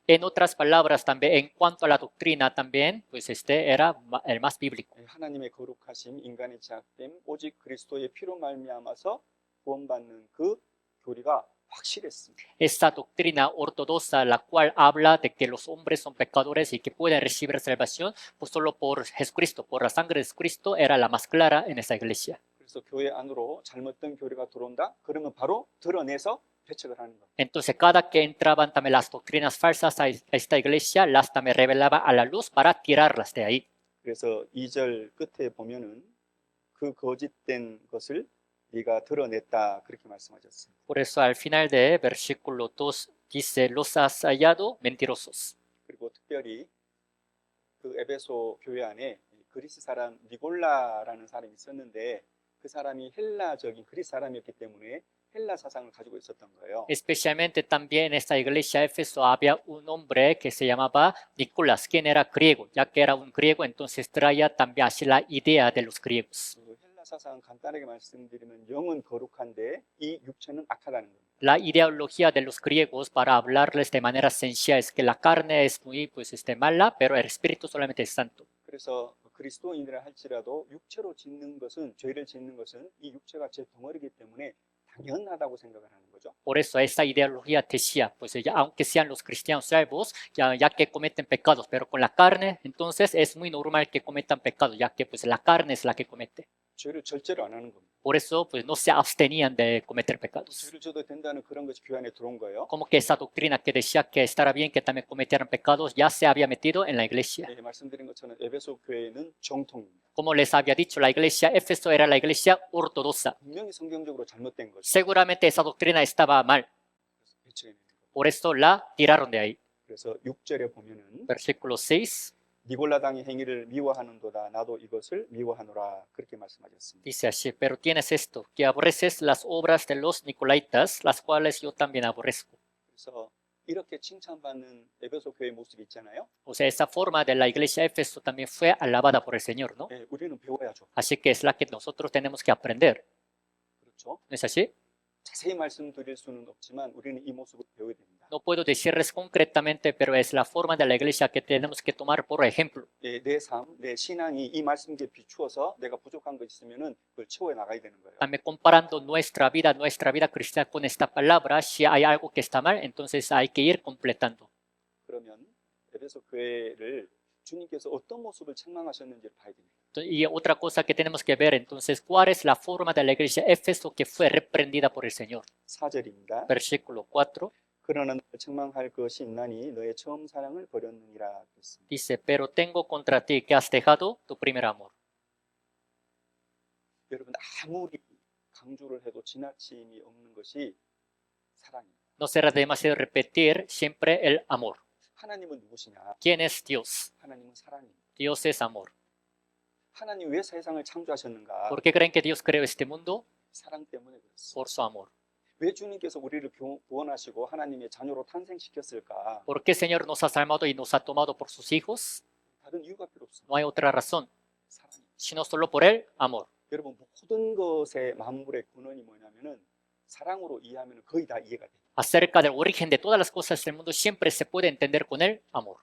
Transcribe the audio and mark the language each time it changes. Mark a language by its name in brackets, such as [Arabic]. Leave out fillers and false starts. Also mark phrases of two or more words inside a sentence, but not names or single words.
[Spanish] En otras palabras, también en cuanto a la doctrina, también pues era el más bíblico. [Korean] 하나님의 거룩하심, 인간의 제약됨, 오직 그리스도의 피로 말미암아서 구원받는 그 교리가 확실했습니다. [Spanish] Esta doctrina ortodoxa, la cual habla de que los hombres son pecadores y que pueden recibir salvación pues solo por Jesucristo, por la sangre de Jesucristo, era la más clara en esa iglesia. [Korean] 그래서 교회 안으로 잘못된 교리가 들어온다? 그러면 바로 드러내서 배척을 하는 겁니다. [Spanish] Entonces, cada que entraban también las doctrinas falsas a esta iglesia, las también revelaba a la luz para tirarlas de ahí. [Korean] 그래서 2절 끝에 보면은 그 거짓된 것을 네가 드러냈다 그렇게 말씀하셨습니다. [Spanish] Por eso al final de versículo 2 dice, los has hallado mentirosos. [Korean] 그리고 특별히 그 에베소 교회 안에 그리스 사람 니골라라는 사람이 있었는데 그 사람이 헬라적인 그리스 사람이었기 때문에 헬라 사상을 가지고 있었던 거예요. [Spanish] Especialmente también en esta iglesia Éfeso había un hombre que se llamaba Nicolás, quien era griego, ya que era un griego, entonces traía también así la idea de los griegos. [Korean] 그 헬라 사상 간단하게 말씀드리면 영은 거룩한데 이 육체는 악하다는 겁니다. [Spanish] La ideología de los griegos, para hablarles de manera sencilla, es que la carne es muy mala, pero el espíritu solamente es santo. [Korean] 그래서 그리스도인이라 할지라도 육체로 짓는 것은 죄를 짓는 것은 이 육체가 제 덩어리이기 때문에 당연하다고 생각을 하는 거죠. [Spanish] Por eso esa ideología decía, pues ya, aunque sean los cristianos salvos, ya que cometen pecados, pero con la carne, entonces es muy normal que cometan pecados, ya que pues la carne es la que comete. [Korean] 죄를 절제로 안 하는 겁니다. [Spanish] Por eso pues no se abstenían de cometer pecados. [Korean] 죄를 져도 된다는 그런 것이 교회 안에 들어온 거예요. [Spanish] Como que esa doctrina que decía que estará bien que también cometieran pecados ya se había metido en la iglesia. [Korean] 네, 말씀드린 것처럼 에베소 교회는 정통입니다. [Spanish] Como les había dicho, la iglesia Éfeso era la iglesia ortodoxa. [Korean] 분명히 성경적으로 잘못된 거죠. [Spanish] Seguramente esa doctrina estaba mal, [Korean] 그래서 배척해내는 거예요. [Spanish] por eso la tiraron de ahí. [Korean] 그래서 6절에 보면은 [Spanish] Versículo 6 [Korean] 니골라당의 행위를 미워하는도다 나도 이것을 미워하노라 그렇게 말씀하셨습니다. [Spanish] dice así, pero tienes esto, que aborreces las obras de los Nicolaitas, las cuales yo también aborrezco. [Korean] 그래서 이렇게 칭찬받는 에베소 교회 모습이 있잖아요. [Spanish] O sea, esa forma de la iglesia Éfeso también fue alabada por el Señor, ¿no? [Korean] 네, 우리는 배워야죠. [Spanish] Así que es la que nosotros tenemos que aprender. [Korean] 그렇죠. [Spanish] ¿No es así? [Korean] 자세히 말씀드릴 수는 없지만 우리는 이 모습을 배워야 됩니다. [Spanish] No puedo decirles concretamente, pero es la forma de la iglesia que tenemos que tomar por ejemplo. [Korean] 내 삶, 내 신앙이 이 말씀에 비추어서 내가 부족한 거 있으면은 그걸 채워 나가야 되는 거예요. [Spanish] También comparando nuestra vida cristiana con esta palabra, si hay algo que está mal, entonces hay que ir completando. [Korean] 그러면 에베소 교회를 주님께서 어떤 모습을 책망하셨는지를 봐야 됩니다. [Spanish] Y otra cosa que tenemos que ver, entonces, ¿cuál es la forma de la iglesia Éfeso que fue reprendida por el Señor? [Korean] 4절입니다. [Spanish] Versículo 4 [Korean] 그러나 너를 책망할 것이 있나니 너의 처음 사랑을 버렸느니라 그랬습니다. [Spanish] dice, pero tengo contra ti que has dejado tu primer amor. [Korean] 여러분 아무리 강조를 해도 지나침이 없는 것이 사랑입니다. [Spanish] No será demasiado repetir siempre el amor. [Korean] 하나님은 누구시냐? [Spanish] ¿Quién es Dios? [Korean] 하나님은 사랑입니다. [Spanish] Dios es amor. [Korean] 하나님 왜 세상을 창조하셨는가? [Spanish] ¿Por qué creen que Dios creó este mundo? [Korean] 사랑 때문에 그렇습니다. [Spanish] Por su amor. [Korean] 왜 주님께서 우리를 구원하시고 하나님의 자녀로 탄생시켰을까? [Spanish] ¿Por qué el Señor nos ha salvado y nos ha tomado por sus hijos? [Korean] 다른 이유가 필요 없습니다. [Spanish] No hay otra razón, [Korean] 사랑입니다. [Spanish] sino solo por el amor. [Korean] 여러분 모든 것의 만물의 근원이 뭐냐면은 사랑으로 이해하면 거의 다 이해가 돼요. [Spanish] Acerca del origen de todas las cosas del mundo siempre se puede entender con el amor,